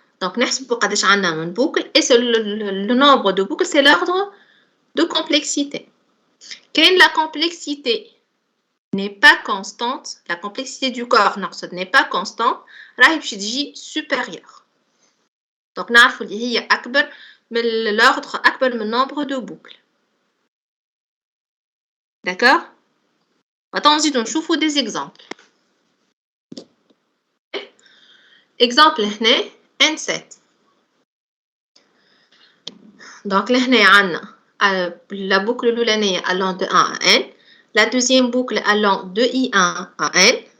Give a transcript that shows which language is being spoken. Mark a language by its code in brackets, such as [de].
[fr] Donc, [ar] نحسبوا قداش عندنا من [fr] boucle et c'est le nombre de boucles, c'est l'ordre de complexité. Quand la complexité n'est pas constante, la complexité du corps n'est pas constante, [ar] راهي باش تجي [fr] supérieure. [ar] Donc, نعرفوا اللي هي أكبر من l'ordre أكبر من [fr] nombre de boucles. D'accord? Attends, on [ar] نشوفوا [fr] des exemples. Exemple هنا N7. Donc là [ar] هنا عندنا [fr] la boucle [ar] الأولانية [fr] allant de 1 à n, la deuxième boucle allant de I1 à n.